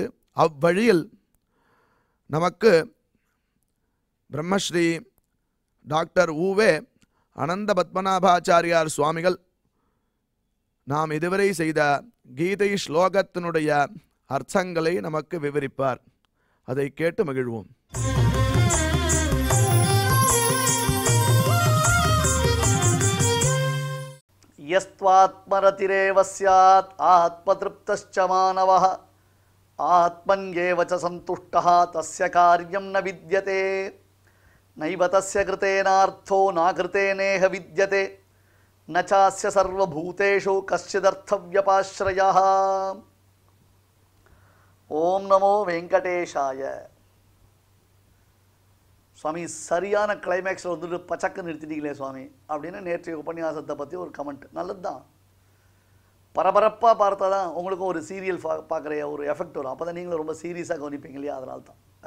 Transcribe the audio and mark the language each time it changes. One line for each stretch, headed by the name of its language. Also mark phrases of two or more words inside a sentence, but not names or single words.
Tamil: அவ்வழியில் நமக்கு பிரம்மஸ்ரீ டாக்டர் ஊவே அனந்த பத்மநாபாச்சாரியார் சுவாமிகள் நாம் இதுவரை செய்த கீதை ஸ்லோகத்தினுடைய அர்த்தங்களை நமக்கு விவரிப்பார். அதை கேட்டு மகிழ்வோம்.
Sanskrit: यस्त्वात्मरतिरेव स्यात् आत्मतृप्तश्च मानवः आत्मन्येव च सन्तुष्टः तस्य कार्यं न विद्यते। नैव तस्य कृतेनार्थो नाकृतेनेह विद्यते न चास्य सर्वभूतेषु कश्चिदर्थव्यपाश्रयः। ओम नमो वेंकटेशाय।
Tamil: சுவாமி சரியான கிளைமேக்ஸில் வந்துட்டு பச்சக்கு நிறுத்திட்டீங்களே சுவாமி அப்படின்னு நேற்றைய உபன்யாசத்தை பற்றி ஒரு கமெண்ட். நல்லது தான், பரபரப்பாக பார்த்தா தான் உங்களுக்கும் ஒரு சீரியல் பார்க்குற ஒரு எஃபெக்ட் வரும். அப்போ தான் நீங்களும் ரொம்ப சீரியஸாக கவனிப்பீங்க இல்லையா?